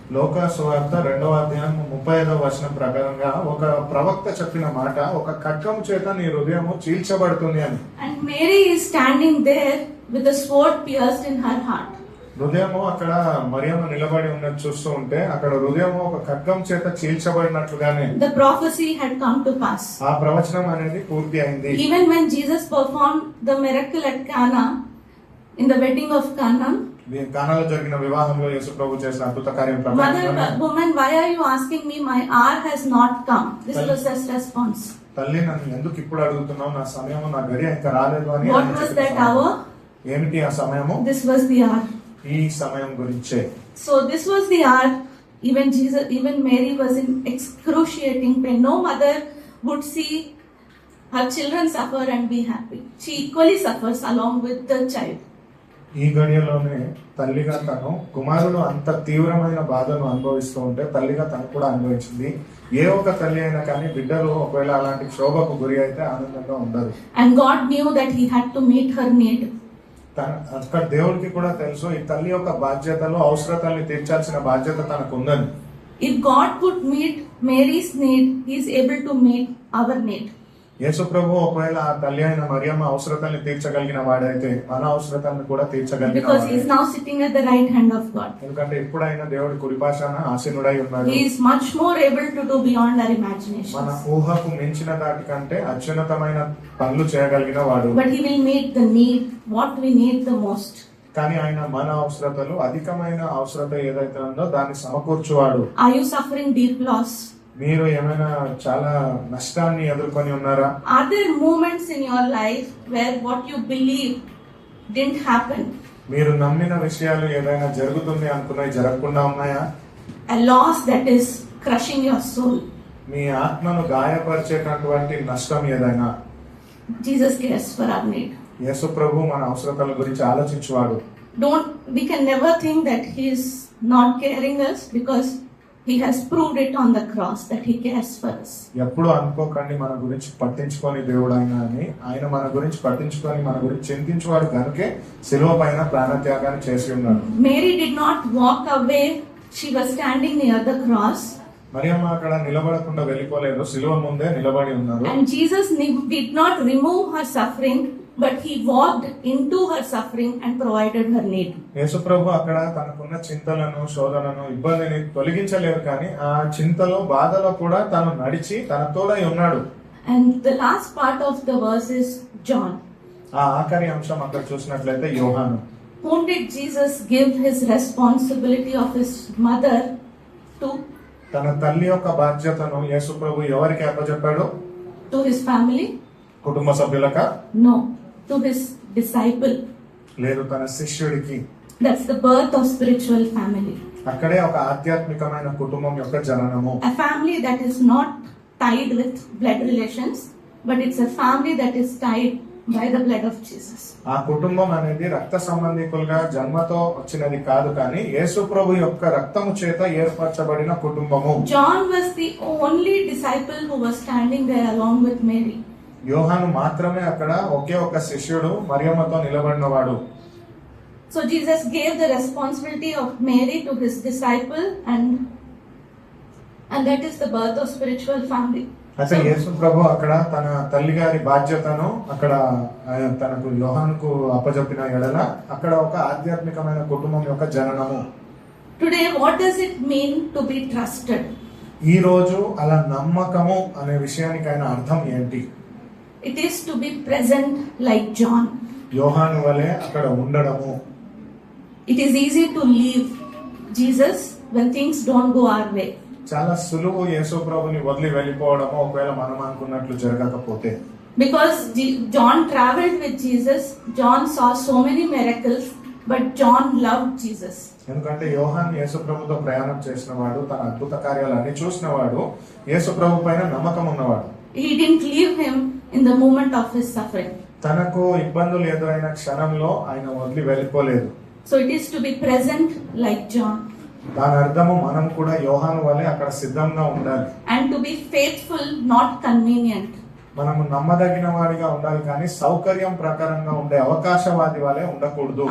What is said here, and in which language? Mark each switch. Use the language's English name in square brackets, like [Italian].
[Telugu] లోకా సువార్త 2వ అధ్యాయం 35వ వచనం ప్రకారంగా ఒక ప్రవక్త చెప్పిన మాట, ఒక ఖడ్గం చేత నీ హృదయము చీల్చబడుతుంది అని. [English] And Mary is standing there with a sword pierced in her heart. [Telugu] హృదయము అక్కడ మరియమ్మ నిలబడి ఉన్నది చూస్తూ ఉంటే అక్కడ హృదయము ఒక ఖడ్గం చేత చీల్చబడినట్లుగానే [English] The prophecy had come to pass. [Telugu] ఆ ప్రవచనం అనేది పూర్తి అయింది. [English] Even when Jesus performed the miracle at Cana, in the wedding of Cana, [Telugu] కానాలో జరిగిన వివాహంలో యేసు ప్రభు చేసిన అద్భుత కార్యం [English] Mother, woman, why are you asking me? My hour has not come. This was his response. [Telugu] తల్లి, నన్ను ఎందుకు ఇప్పుడు అడుగుతున్నావు? నా సమయము, నా గడియ ఇంకా రాలేదు అని. [English] What was that hour? [Telugu] ఏమిటి ఆ సమయము? [English] This was the hour. [Telugu] ఈ సమయం గురించే. [English] So this was the hour. Even Mary was in excruciating pain. No mother would see her children suffer and be happy. She equally suffers along with the child. [Telugu] ఈ గడియలోనే తల్లిగా తను కుమారుడు అంత తీవ్రమైన బాధను అనుభవిస్తూ ఉంటే తల్లిగా తను కూడా అనుభవించింది. ఏ ఒక్క తల్లి అయినా కానీ బిడ్డలు ఒకవేళ అలాంటి క్షోభకు గురి అయితే ఆనందంగా ఉండదు. [English] And God knew that He had to meet her need. [Telugu] అక్కడ దేవుడికి కూడా తెలుసు ఈ తల్లి యొక్క బాధ్యతలు, అవసరతల్ని తీర్చాల్సిన బాధ్యత తనకు ఉందని. [English] If God could meet Mary's need, He is able to meet our need. [Telugu] యేసు ప్రభు ఒకవేళ ఆ తల్లి అయిన మరియమ్మ అవసరతల్ని తీర్చగలిగిన వాడైతే మన అవసరతల్ని కూడా తీర్చగలిగిన [English] Because He is now sitting at the right hand of God. [Telugu] ఎందుకంటే ఎప్పుడైనా దేవుడి కుడిపాశాన ఆసీనుడై ఉన్నాడు. [English] He is much more able to do beyond our imagination. [Telugu] మన ఊహకు మించిన దాటి కంటే అత్యున్నతమైన పనులు చేయగలిగిన వాడు. [English] But He will meet the need, what we need the most. [Telugu] కానీ ఆయన మన అవసరతలు, అధికమైన అవసరత ఏదైతే ఉందో దాన్ని సమకూర్చువాడు. [English] Are you suffering deep loss? [Telugu] మీరు ఏమైనా చాలా నష్టాన్ని ఎదుర్కొని ఉన్నారా? [English] Are there moments in your life where what you believe didn't happen? [Telugu] మీరు నమ్మిన విషయాలు ఏదైనా జరుగుతుంది అనుకున్నవి జరగకుండా ఉన్నాయా? [English] A loss that is crushing your soul. [Telugu] మీ ఆత్మను గాయపరిచేటటువంటి నష్టం ఏదైనా? [English] Jesus cares for our need. [Telugu] యేసు ప్రభు మన అవసరతల గురించి ఆలోచించువాడు. [English] We can never think that He is not caring us, because He has proved it on the cross that He cares for us. [Telugu] ఎప్పుడు అనుకోకండి మన గురించి పట్టించుకొని దేవుడు ఆయన మన గురించి పట్టించుకొని మన గురించి చింతించువాడు కనుకే శిలువ పైన ప్రాణత్యాగాన్ని చేసి ఉన్నాడు. [English] Mary did not walk away. She was standing near the cross. [Telugu] Mariyamma అక్కడ నిలబడకుండా వెళ్ళిపోలేదు, శిలువ ముందే నిలబడి ఉన్నారు. [English] And Jesus did not remove her suffering, but He walked into her suffering and provided her need. [Telugu] యేసు ప్రభు అక్కడ తనకున్న చింతలను, శోధనను, ఇబ్బందిని తొలగించలేదు, కానీ ఆ చింతలో, బాధలో కూడా తను నడిచి తన తోడై ఉన్నాడు. [English] And the last part of the verse is John. [Telugu] ఆ ఆఖరి అంశం అక్కడ చూసినట్లయితే యోహాను. [English] Whom did Jesus give His responsibility of His mother to? [Telugu] తన తల్లి యొక్క బాధ్యతను యేసు ప్రభు ఎవరికి అప్పచెప్పాడు? [English] To His family? [Telugu] కుటుంబ సభ్యులక? [English] No, to His disciple. [Telugu] లేదు, తన శిష్యుడికి. [English] That's the birth of spiritual family. [Telugu] అక్కడే ఒక ఆధ్యాత్మికమైన కుటుంబం యొక్క జననము. [English] A family that is not tied with blood relations, but it's a family that is tied by the blood of Jesus. [Telugu] ఆ కుటుంబం అనేది రక్త సంబంధికులుగా జన్మతో వచ్చినది కాదు, కానీ యేసు ప్రభు యొక్క రక్తము చేత ఏర్పరచబడిన కుటుంబము. [English] John was the only disciple who was standing there along with Mary. [Telugu] యోహాను మాత్రమే అక్కడ ఒకే ఒక శిష్యుడు మరియమ్మతో నిలబడినవాడు. [English] So Jesus gave the responsibility of Mary to his disciple, and that is the birth of spiritual family. [Telugu] అయితే యేసు ప్రభు అక్కడ తన తల్లి గారి బాధ్యతను అక్కడ తనకు యోహానుకు అప్పజెప్పిన ఎడల అక్కడ ఒక ఆధ్యాత్మికమైన కుటుంబం యొక్క జననము. [English] Today, what does it mean to be trusted? [Telugu] ఈ రోజు అలా నమ్మకము అనే విషయానికి ఆయన అర్థం ఏంటి? [English] It is to be present like John. [Telugu] యోహాను వలె అక్కడ ఉండడము. [English] It is easy to leave Jesus when things don't go our way. [Telugu] చాలా సులువు యేసు ప్రభుని వదిలి వెళ్ళిపోవడము ఒకవేళ మనం అనుకున్నట్లు జరగకపోతే. [English] Because John traveled with Jesus, John saw so many miracles, but John loved Jesus. [Telugu] ఎందుకంటే యోహాన్ యేసు ప్రభుతో ప్రయాణం చేసిన వాడు, తన అద్భుత కార్యాలన్నీ చూసిన వాడు, యేసు ప్రభు పైన నమ్మకం ఉన్నవాడు. [English] He didn't leave him in the moment of his suffering. [Telugu] తనకు ఇబ్బందులు ఎదురైన క్షణంలో ఆయన వదిలి వెళ్ళిపోలేదు. [English] So it is to be present like John. [Telugu] దాని అర్థము మనం కూడా యోహాను వలె అక్కడ సిద్ధంగా ఉండాలి. [English] And to be faithful, not convenient. [Telugu] మనము నమ్మదగిన వాడిగా ఉండాలి కానీ సౌకర్యం ప్రకారంగా ఉండే అవకాశవాది వలె ఉండకూడదు.